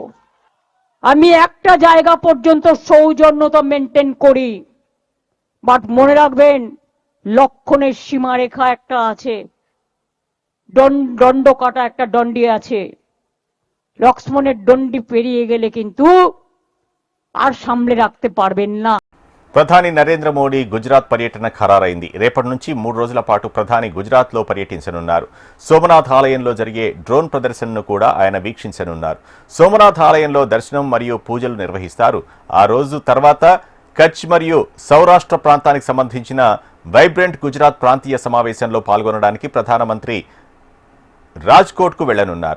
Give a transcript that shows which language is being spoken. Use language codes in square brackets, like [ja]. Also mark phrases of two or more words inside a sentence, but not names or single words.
[bn] আমি একটা জায়গা পর্যন্ত সৌজন্যতা মেনটেন করি, বাট মনে রাখবেন লক্ষণের সীমারেখা একটা আছে, দণ্ড কাটা একটা দণ্ডি আছে। লক্ষ্মণের দণ্ডি পেরিয়ে গেলে কিন্তু আর সামলে রাখতে পারবেন না। [te] ప్రధాని నరేంద్ర మోడీ గుజరాత్ పర్యటన ఖరారైంది. రేపటి నుంచి 3 రోజుల పాటు ప్రధాని గుజరాత్లో పర్యటించనున్నారు. సోమనాథ్ ఆలయంలో జరిగే డ్రోన్ ప్రదర్శనను కూడా ఆయన వీక్షించనున్నారు. సోమనాథ్ ఆలయంలో దర్శనం మరియు పూజలు నిర్వహిస్తారు. ఆ రోజు తర్వాత కచ్ మరియు సౌరాష్ట్ర ప్రాంతానికి సంబంధించిన వైబ్రెంట్ గుజరాత్ ప్రాంతీయ సమావేశంలో పాల్గొనడానికి ప్రధానమంత్రి రాజ్కోట్కు వెళ్లనున్నారు.